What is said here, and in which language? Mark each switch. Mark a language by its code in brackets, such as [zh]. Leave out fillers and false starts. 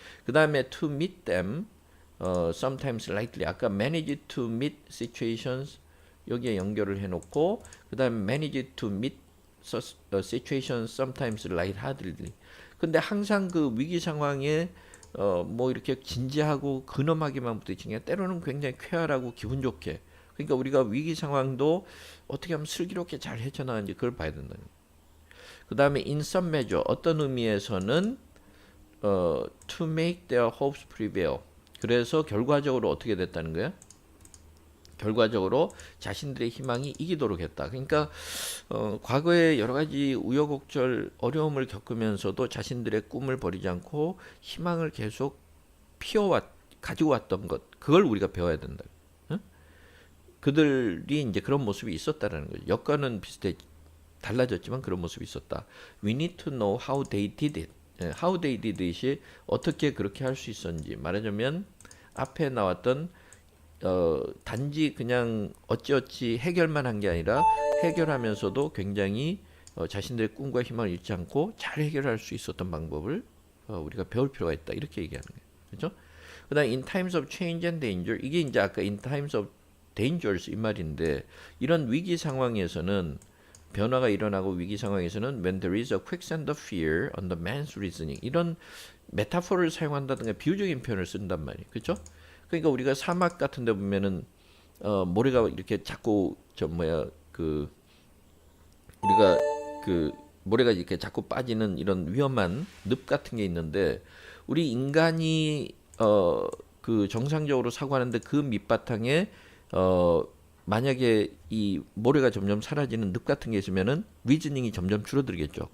[ko] 그 다음에 [en] to meet them, sometimes likely. 아까 manage to meet situations [ko] 여기에 연결을 해놓고 그 다음에 [en] manage to meet situations sometimes lightheartedly. [ko] 근데 항상 그 위기 상황에 뭐 이렇게 진지하고 근엄하게만 부딪히는 게 때로는 굉장히 쾌활하고 기분 좋게. 그러니까 우리가 위기 상황도 어떻게 하면 슬기롭게 잘 헤쳐나가는지 그걸 봐야 된다는 거예요. [en] 그 다음에 in some measure [ko] 어떤 의미에서는 [en] to make their hopes prevail. [ko] 그래서 결과적으로 어떻게 됐다는 거예요? 결과적으로 자신들의 희망이 이기도록 했다. 그러니까 과거에 여러 가지 우여곡절 어려움을 겪으면서도 자신들의 꿈을 버리지 않고 희망을 계속 가지고 왔던 것 그걸 우리가 배워야 된다. 응? 그들이 이제 그런 모습이 있었다라는 거죠. 여건은 비슷해 달라졌지만 그런 모습이 있었다. [en] We need to know how they did it. How they did it [ko] 이 어떻게 그렇게 할 수 있었는지 말하자면 앞에 나왔던 단지 그냥 어찌어찌 해결만 한 게 아니라 해결하면서도 굉장히 자신들의 꿈과 희망을 잃지 않고 잘 해결할 수 있었던 방법을 우리가 배울 필요가 있다. 이렇게 얘기하는 거예요. 그렇죠? 그다음 [en] in times of change and danger [ko] 이게 이제 아까 [en] in times of dangers [ko] 이 말인데 이런 위기 상황에서는 변화가 일어나고 위기 상황에서는 [en] when there is a quicksand of fear on the man's reasoning [ko] 이런 메타포를 사용한다든가 비유적인 표현을 쓴단 말이에요. 그렇죠? 그러니까 우리가 사막 같은 데 보면은 모래가 이렇게 자꾸 그 우리가 그 모래가 이렇게 자꾸 빠지는 이런 위험한 늪 같은 게 있는데 우리 인간이 그 정상적으로 사고하는데 그 밑바탕에 만약에 이 모래가 점점 사라지는 늪 같은 게 있으면은 리즈닝이 점점 줄어들겠죠.